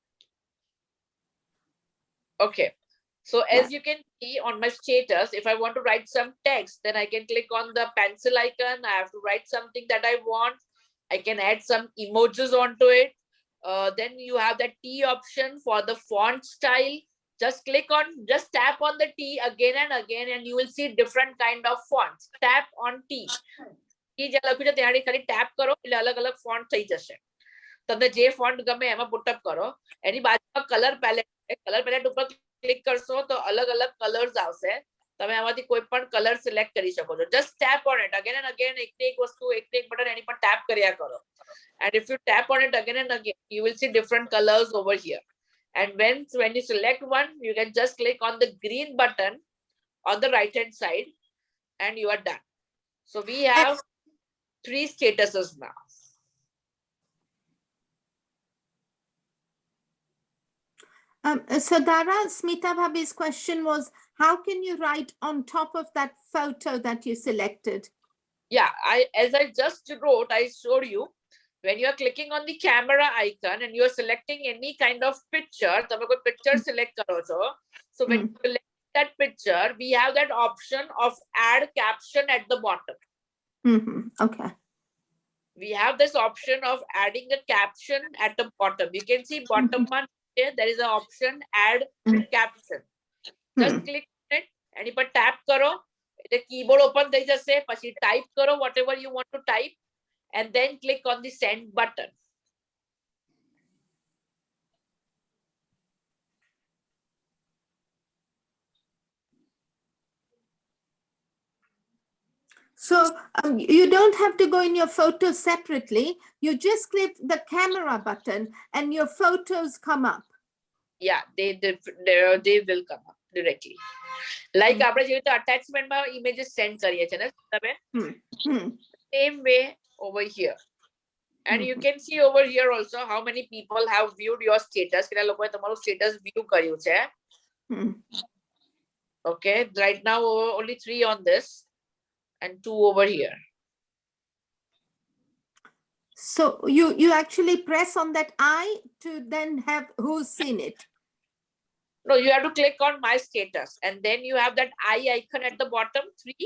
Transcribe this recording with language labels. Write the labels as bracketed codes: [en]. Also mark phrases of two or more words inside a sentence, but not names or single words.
[en] Okay, so as you can see on my status, if I want to write some text, then I can click on the pencil icon. I have to write something that I want. I can add some emojis onto it. Then you have the T option for the font style. Just tap on the T again and again, and you will see different kind of fonts. Tap on T. [gu] T જ્યાં લખ્યું છે ત્યાં ખાલી tap કરો એટલે અલગ-અલગ font થઈ જશે. તમને જે font ગમે એમાં [en] put up [gu] કરો. એની બાજુમાં [en] color palette [gu] છે. [en] Color palette [gu] ઉપર click કરશો તો અલગ-અલગ colors આવશે. તમે આમાંથી કોઈ પણ [en] color select [gu] કરી શકો છો. [en] Just tap on it again and again. [gu] એકને એક વસ્તુ, એકને એક બટન એની પર tap કર્યા કરો. [en] And if you tap on it again and again, you will see different colors over here. And when you select one, you can just click on the green button on the right hand side and you are done. So we have 3 statuses now. So Dara, Smita Bhabhi's question was, how can you write on top of that photo that you selected? Yeah, as I just wrote, I showed you, when you are clicking on the camera icon and you are selecting any kind of picture, [gu] તમે કોઈ [en] picture select [gu] કરો છો. [en] So when you select that picture, we have that option of add caption at the bottom. Okay. We have this option of adding a caption at the bottom. You can see bottom one here, there is an option add caption. Just click on it, [gu] એની પર tap કરો એટલે [en] keyboard open [gu] થઈ જશે. પછી type કરો [en] whatever you want to type and then click on the send button. So you don't have to go in your photos separately. You just click the camera button and your photos come up. Yeah, they will come up. directly. Like [gu] આપણે જે રીતે attachment માં [en] images send [gu] કરીએ છીએ ને તમે, [en] same way over here. And you can see over here also how many people have viewed your status. [gu] કેટલા લોકોએ તમારું [en] status view [gu] કર્યું છે. [en] Okay, right now only 3 on this and 2 over here. So you actually press on that eye to then have who's seen it. No, you have to click on my status and then you have that eye icon at the bottom 3.